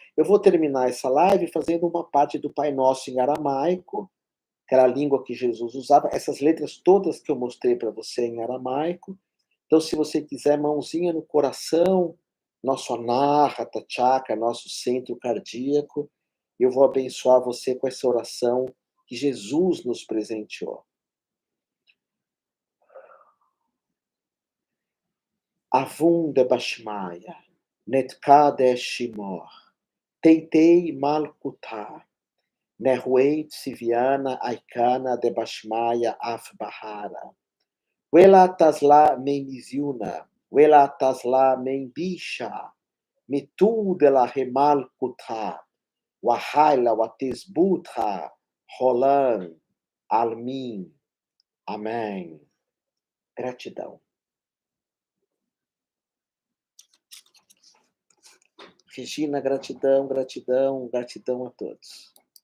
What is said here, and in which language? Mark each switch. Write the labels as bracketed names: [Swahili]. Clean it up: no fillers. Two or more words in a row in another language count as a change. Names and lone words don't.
[Portuguese] Eu vou terminar essa live fazendo uma parte do Pai Nosso em aramaico, que era a língua que Jesus usava, essas letras todas que eu mostrei para você em aramaico. Então, se você quiser, mãozinha no coração, nosso [Sanskrit] anahata chakra, [Portuguese] nosso centro cardíaco, eu vou abençoar você com essa oração que Jesus nos presenteou. [Aramaic] ܐܒܘܢ ܕܒܫܡܝܐ ܢܬܩܕܫ ܫܡܟ ܬܐܬܐ ܡܠܟܘܬܟ ܢܗܘܐ ܨܒܝܢܟ ܐܝܟܢܐ ܕܒܫܡܝܐ ܐܦ ܒܐܪܥܐ ܘܠܐ ܬܥܠܢ ܠܢܣܝܘܢܐ ܐܠܐ ܦܨܢ ܡܢ ܒܝܫܐ ܡܛܠ ܕܕܝܠܟ ܗܝ ܡܠܟܘܬܐ ܘܚܝܠܐ ܘܬܫܒܘܚܬܐ ܠܥܠܡ ܥܠܡܝܢ. [Portuguese] Amém. Gratidão. Regina, gratidão, gratidão, gratidão a todos.